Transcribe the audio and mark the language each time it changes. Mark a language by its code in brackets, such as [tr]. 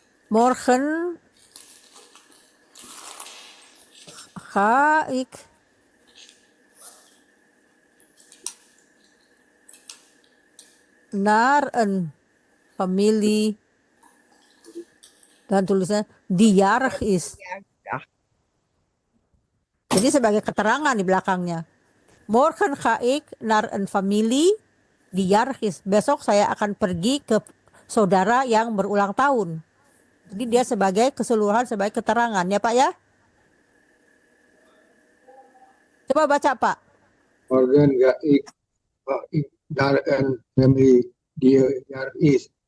[nl] Morgen ga ik naar een familie, [id] dan tulisannya [nl] die jarig is. [id] Jadi sebagai keterangan di belakangnya. [nl] Morgen ga ik naar een familie die jarig is. [id] Besok saya akan pergi ke saudara yang berulang tahun. Jadi dia sebagai keseluruhan, sebagai keterangan ya Pak ya. Coba baca Pak. [nl] Morgen ga ik naar een family die jarig is.